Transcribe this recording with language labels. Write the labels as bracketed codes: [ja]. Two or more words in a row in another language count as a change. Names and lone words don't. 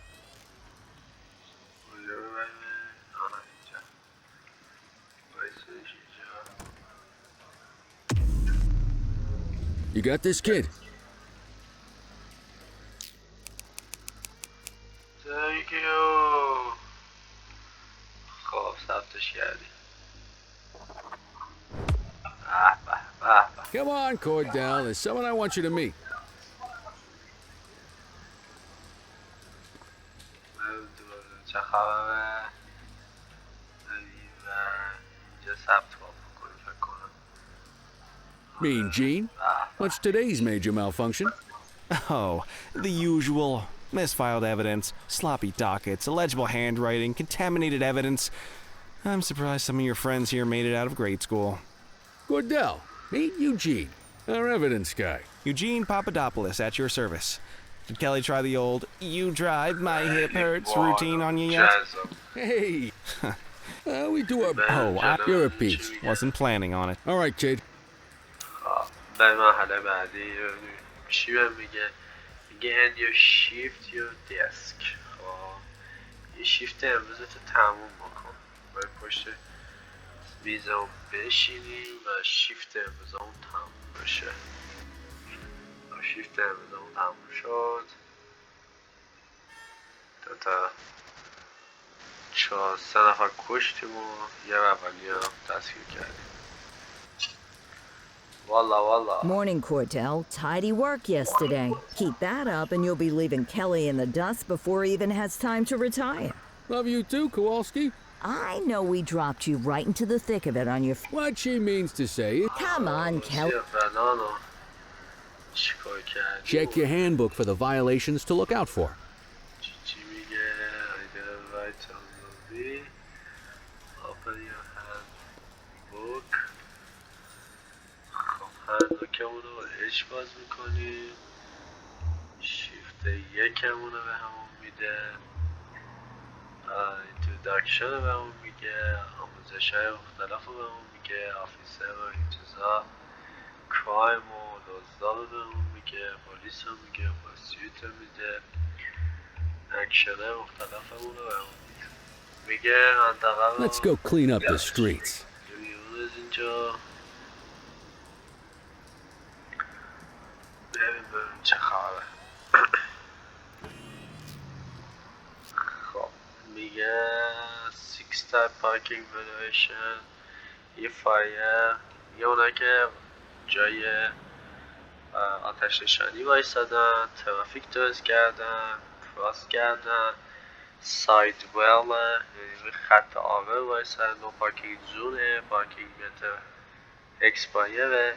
[fa] اونجا ببریم. آها اینجا. وایسادش اینجا. [en] You got this, kid? Thank you. [fa] خب ثبتش کردی. به به به. [en] Come on, Cordell. There's someone I want you to meet. [fa] چه خبره؟ اینجا ثبت کنیم فکر کنم. [en] Mean Gene? What's today's major malfunction? Oh, the usual. Misfiled evidence, sloppy dockets, illegible handwriting, contaminated evidence. I'm surprised some of your friends here made it out of grade school. Cordell, meet Eugene, our evidence guy. Eugene Papadopoulos at your service. Did Kelly try the old "you drive, my hip hurts" routine on you yet? Hey! We do our... Oh, You're a peach. Wasn't planning on it. All right, kid. [fa] به مرحله بعدی چی بهم میگه؟ [en] میگه end your shift your desk. [fa] خب یه شیفت امروزتو تموم بکن. باید پشت میزمون بشینیم و شیفت امروزمون تموم بشه. شیفت امروزمون تموم شد. تا 4 3 نفر کشتیم و یه اولی هم دستگیر کردیم. [en] Morning, Cordell. Tidy work yesterday. Keep that up and you'll be leaving Kelly in the dust before he even has time to retire. Love you too, Kowalski. I know we dropped you right into the thick of it on your... What she means to say is... Come on, Kelly. Check your handbook for the violations to look out for. [fa] هندوکمون رو اچ باز میکنیم، شیفت یکمون رو به همون میده، اینتروداکشن رو به همون میگه، آموزش های مختلف رو به همون میگه، آفیسر و انتظار، کرایم و دزدا رو به همون میگه، پلیس رو میگه، پرسیوت رو میده، اکشن های مختلف همون رو به همون میده. میگه منطقه رو [en] Let's go clean up the streets. [fa] بیرون از اینجا ببین چه خبره. خب میگه 6 [en] type parking valuation، [fa] یه فایر، یه اونایی که جای آتش نشانی وایسادن، ترافیک درست کردن، کراس کردن، ساید ویل یعنی خط آور وایسادن، [en] no parking zone, parking meter expired.